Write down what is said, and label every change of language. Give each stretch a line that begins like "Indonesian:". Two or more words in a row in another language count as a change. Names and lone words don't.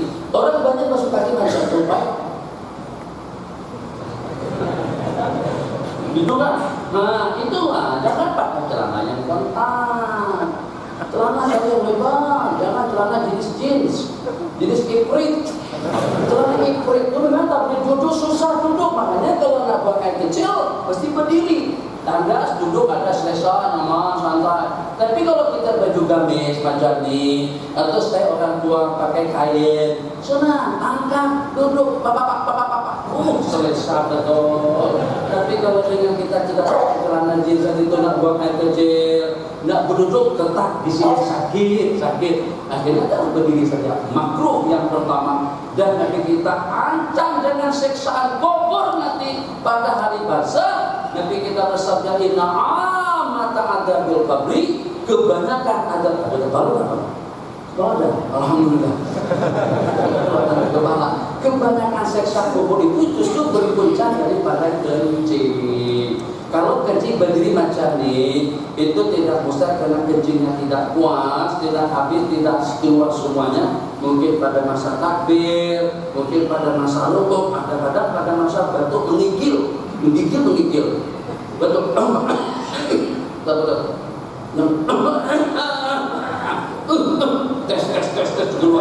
Malay: Orang banyak basuh kaki macam tupai. Gitu kan? Nah, itulah jangan pakai celana yang kontak. Celana yang lebar, jangan celana jenis ifrit. Celana ifrit itu memang tak boleh duduk, susah duduk. Makanya kalau nak buang air kecil, mesti berdiri. Tandas duduk ada selesa, nyaman, santai. Tapi kalau kita baju gamis macam ni, atau saya orang tua pakai kain, senang, angkat, duduk, papa, selesa betul. Tapi kalau dengan kita tidak pakai celana jeans itu nak buang air kecil, nak berduduk ketak di sini sakit. Akhirnya kita berdiri saja. Makruh yang pertama. Dan Nabi kita ancam dengan siksaan kubur nanti pada hari barzakh. Nabi kita bersabda
Arabic: إن عامة عذاب القبر,
Malay: kebanyakan adab ada kepala apa? Ada, alhamdulillah. Kebanyakan siksa kubur itu justru berpunca daripada kencing. Kalau kencing berdiri macam ni, itu tidak mustahil karena kencingnya tidak puas, tidak habis, tidak keluar semuanya. Mungkin pada masa takbir, mungkin pada masa rukuk, kadang-kadang pada masa batuk menggigil. Betul. Tes keluar.